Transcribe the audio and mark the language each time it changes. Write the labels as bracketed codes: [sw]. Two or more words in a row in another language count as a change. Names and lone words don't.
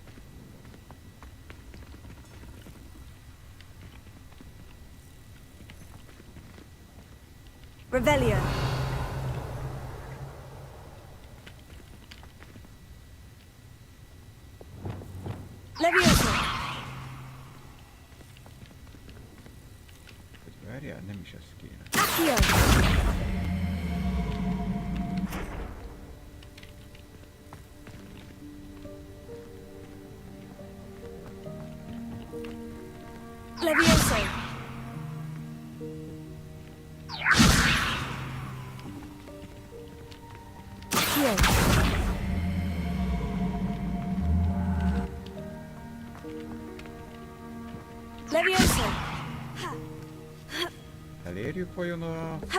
[hu] Revelio. Leviosa. Várjál, nem is ez kéne. Accio. Leviosa. Accio. Leviosa. Elérjük vajon a...